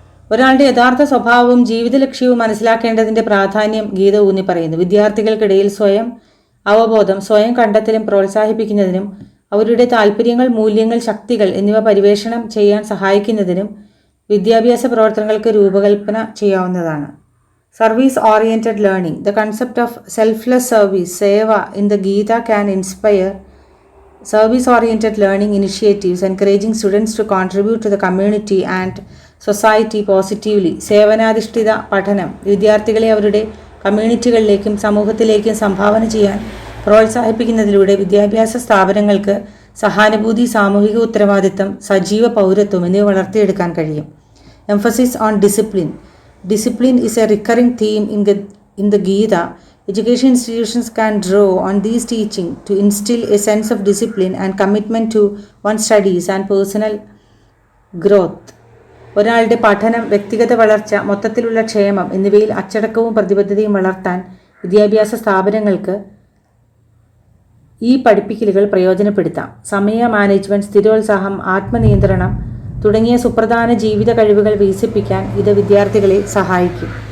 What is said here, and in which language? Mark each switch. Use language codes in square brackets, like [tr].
[ml] ഒരാളുടെ യഥാർത്ഥ സ്വഭാവവും ജീവിത ലക്ഷ്യവും മനസ്സിലാക്കേണ്ടതിൻ്റെ പ്രാധാന്യം ഗീത ഊന്നി പറയുന്നു. വിദ്യാർത്ഥികൾക്കിടയിൽ സ്വയം അവബോധം, സ്വയം കണ്ടെത്തലും പ്രോത്സാഹിപ്പിക്കുന്നതിനും അവരുടെ താൽപ്പര്യങ്ങൾ, മൂല്യങ്ങൾ, ശക്തികൾ എന്നിവ പരിവേഷണം ചെയ്യാൻ സഹായിക്കുന്നതിനും വിദ്യാഭ്യാസ പ്രവർത്തനങ്ങൾക്ക് രൂപകൽപ്പന ചെയ്യാവുന്നതാണ്. [en] Service oriented learning. The concept of selfless service, seva in the Gita can inspire service-oriented learning initiatives encouraging students to contribute to the community and society positively. [ml] സേവനാധിഷ്ഠിത പഠനം വിദ്യാർത്ഥികളെ അവരുടെ കമ്മ്യൂണിറ്റികളിലേക്കും സമൂഹത്തിലേക്കും സംഭാവന ചെയ്യാൻ പ്രോത്സാഹിപ്പിക്കുന്നതിലൂടെ വിദ്യാഭ്യാസ സ്ഥാപനങ്ങൾക്ക് സഹാനുഭൂതി, സാമൂഹിക ഉത്തരവാദിത്തം, സജീവ പൗരത്വം എന്നിവ വളർത്തിയെടുക്കാൻ കഴിയും. [en] Emphasis on discipline. Discipline is a recurring theme in the Gita. Education institutions can draw on these teachings to instill a sense of discipline and commitment to one's studies and personal growth. [ml] ഒരാളുടെ പഠനം, വ്യക്തിഗത വളർച്ച, മൊത്തത്തിലുള്ള ക്ഷേമം എന്നിവയിൽ അച്ചടക്കവും പ്രതിബദ്ധതയും വളർത്താൻ വിദ്യാഭ്യാസ സ്ഥാപനങ്ങൾക്ക് ഈ പഠിപ്പിക്കലുകൾ പ്രയോജനപ്പെടുത്താം. സമയ മാനേജ്മെൻറ്റ്, സ്ഥിരോത്സാഹം, ആത്മനിയന്ത്രണം തുടങ്ങിയ സുപ്രധാന ജീവിത കഴിവുകൾ വികസിപ്പിക്കാൻ ഇത് വിദ്യാർത്ഥികളെ സഹായിക്കും.